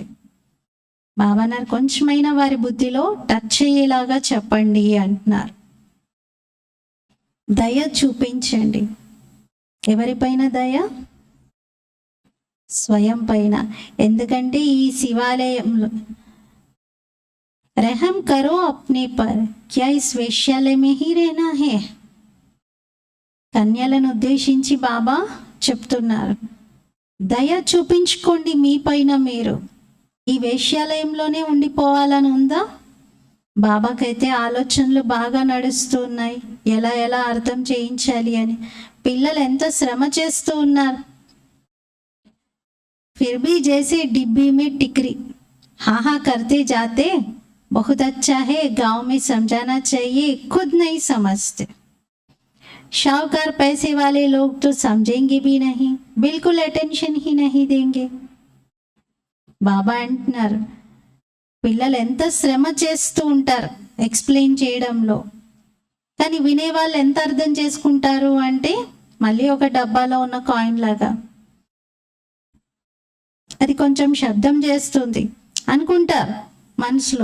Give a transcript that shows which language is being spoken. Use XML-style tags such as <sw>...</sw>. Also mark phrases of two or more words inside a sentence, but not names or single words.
<te>బాబా అన్నారు కొంచెమైనా వారి బుద్ధిలో టచ్ అయ్యేలాగా చెప్పండి అంటున్నారు. దయ చూపించండి. ఎవరిపైన దయ? స్వయం పైన. ఎందుకంటే ఈ శివాలయంలో</te> <hi>रहम करो अपने पर, क्या इस वेश्यालय में ही रहना है?</hi> <te>కన్యలను ఉద్దేశించి బాబా చెప్తున్నారు, దయ చూపించుకోండి మీ పైన మీరు. ఈ వేశ్యాలయంలోనే ఉండిపోవాలని ఉందా? బాబాకైతే ఆలోచనలు బాగా నడుస్తూ ఉన్నాయి, ఎలా ఎలా అర్థం చేయించాలి అని. పిల్లలు ఎంత శ్రమ చేస్తూ ఉన్నారు.</te> <hi>फिर भी जैसे डिब्बी में टिकरी हाहा करते जाते बहुत अच्छा है, गांव में समझाना चाहिए, खुद नहीं समझते. शाहूकार पैसे वाले लोग तो समझेंगे भी नहीं, बिल्कुल अटेंशन ही नहीं देंगे.</hi> <te>బాబా అంటున్నారు పిల్లలు ఎంత శ్రమ చేస్తూ ఉంటారు ఎక్స్ప్లెయిన్ చేయడంలో, కానీ వినేవాళ్ళు ఎంత అర్థం చేసుకుంటారు అంటే మళ్ళీ ఒక డబ్బాలో ఉన్న కాయిన్ లాగా, అది కొంచెం శబ్దం చేస్తుంది అనుకుంటారు మనసులో.</te>